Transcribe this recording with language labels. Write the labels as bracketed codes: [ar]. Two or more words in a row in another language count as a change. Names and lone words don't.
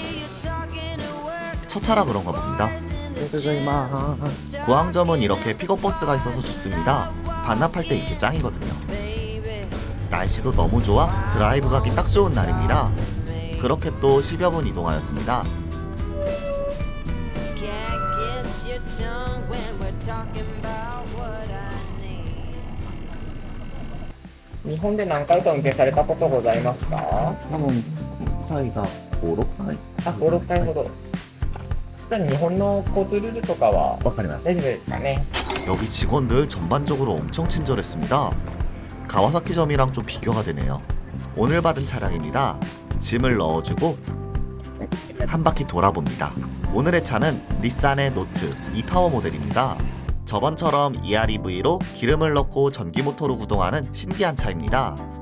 [ko] 첫 차라 그런가 봅니다. 공항점은 이렇게 픽업버스가 있어서 좋습니다. 반납할 때 이게 짱이거든요. 날씨도 너무 좋아 드라이브 가기 딱 좋은 날입니다. 그렇게 또 10여 분 이동하였습니다. [ja] 日本で何回か運転されたことございますか？多分回が5、6回。あ、5、6回ほど。じゃあ日本の交通ルールとかはわかりま大丈夫ですかね？ [ko] 여기 직원들 전반적으로 엄청 친절했습니다. 가와사키점이랑 좀 비교가 되네요. 오늘 받은 차량입니다. 짐을 넣어주고 한 바퀴 돌아봅니다. 오늘의 차는 닛산의 노트 이파워 모델입니다. 저번처럼 EREV로 기름을 넣고 전기 모터로 구동하는 신기한 차입니다.